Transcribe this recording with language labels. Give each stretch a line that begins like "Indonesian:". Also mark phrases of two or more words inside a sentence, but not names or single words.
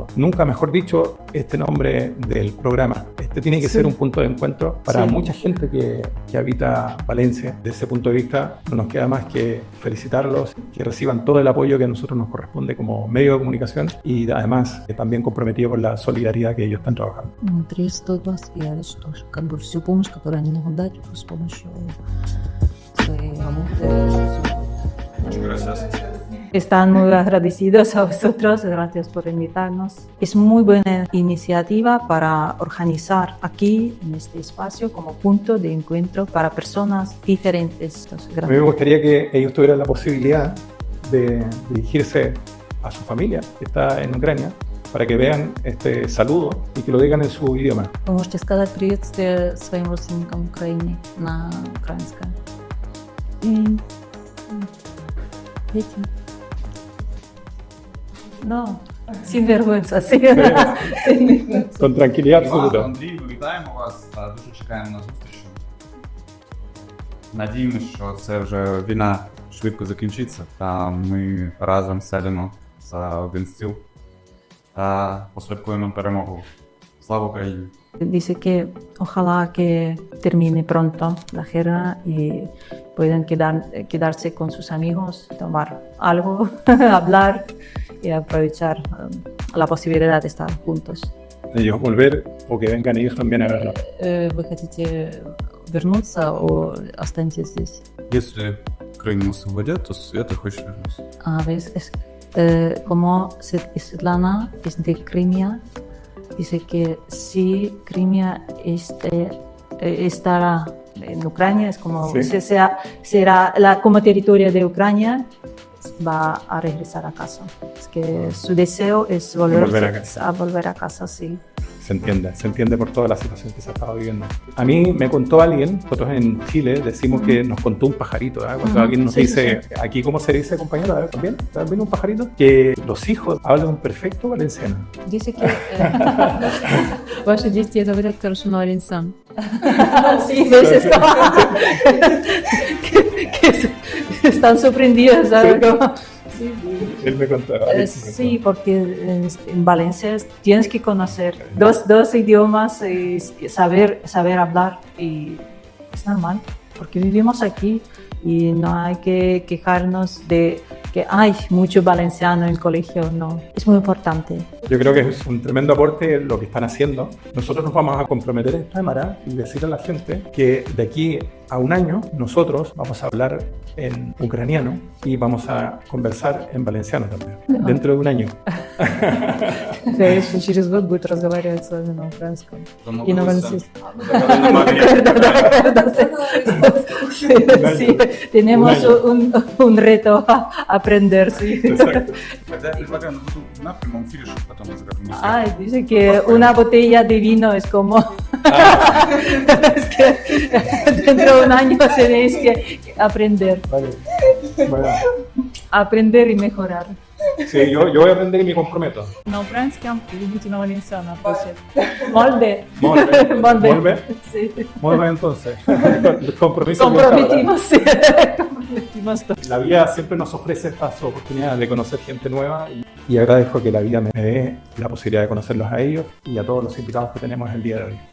Spanish: Nunca mejor dicho este nombre del programa. Este tiene que ser un punto de encuentro para mucha gente que habita Valencia. Desde ese punto de vista, no nos queda más que felicitarlos, que reciban todo el apoyo que a nosotros nos corresponde como medio de comunicación y además también comprometido con la solidaridad que ellos están trabajando.
Russian: Приветствую вас, я что как бы всю помощь, которую они могут дать с помощью своей работы.
Spanish: Muchas gracias. Están muy agradecidos a vosotros, gracias por invitarnos. Es muy buena iniciativa para organizar aquí, en este espacio, como punto de encuentro para personas diferentes. A mí me gustaría que ellos tuvieran la posibilidad de dirigirse a su familia que está en Ucrania para que vean este saludo y que lo digan en su idioma.
Russian: Вы можете сказать приветствие своим родственникам в Украине на украинском. Дети.
Spanish: No, sin vergüenza, sí. Con tranquilidad absoluta.
Ukrainian: Андрій, вітаємо вас та дуже чекаємо на зустріч. Надіємося, що це вже війна швидко закінчиться, та ми разом сядемо за один стіл та посвяткуємо перемогу. Слава Україні!
Spanish: Dice que ojalá que termine pronto la guerra y puedan quedarse con sus amigos, tomar algo, hablar y aprovechar la posibilidad de estar juntos. Ellos volver o que vengan ellos también a verlo.
Russian: ¿Вы хотите вернуться o останетесь здесь? Если Украину освободят, то я хочу вернуться.
Spanish: A veces, como Svetlana es de Crimea, dice que si Crimea estará en Ucrania, es como será como territorio de Ucrania, va a regresar a casa. Es que su deseo es volver a casa, sí. Se entiende por toda la situación que se ha estado viviendo. A mí me contó alguien, nosotros en Chile decimos que nos contó un pajarito, ¿eh? Cuando alguien nos dice, aquí ¿cómo se dice, compañero? A ver, ¿también un pajarito? Que los hijos hablan un perfecto valenciano. Dice que...
Russian: Ваши дети говорят хорошо на валенсиан.
Spanish: Sí, ¿ves? Que están sorprendidos, ¿sabes? Él me contaba. Sí, porque en Valencia tienes que conocer dos idiomas y saber hablar y es normal, porque vivimos aquí y no hay que quejarnos de que hay mucho valenciano en el colegio, no, es muy importante. Yo creo que es un tremendo aporte lo que están haciendo. Nosotros nos vamos a comprometer en cámara y decirle a la gente que de aquí a un año nosotros vamos a hablar en ucraniano y vamos a conversar en valenciano también, dentro de un año. Через год будет разговаривать с вами на украинском и на валенсийском. Sí, tenemos un reto a aprender, sí. Exacto.
Russian: Тогда я предлагаю на прямом эфире, чтобы потом разговаривать.
Spanish: Ay, dice que una botella de vino es como... Es que dentro de un año tenéis que aprender. Vale. Bueno. Aprender y mejorar. Sí, yo voy a aprender y me comprometo.
Russian: На украинском или будете на валенсиано отвечать? Molde. Molde.
Spanish: Sí. Muy bien, entonces. Compromiso. Comprometimos, sí. Comprometimos todo. La vida siempre nos ofrece estas oportunidades de conocer gente nueva y agradezco que la vida me dé la posibilidad de conocerlos a ellos y a todos los invitados que tenemos el día de hoy.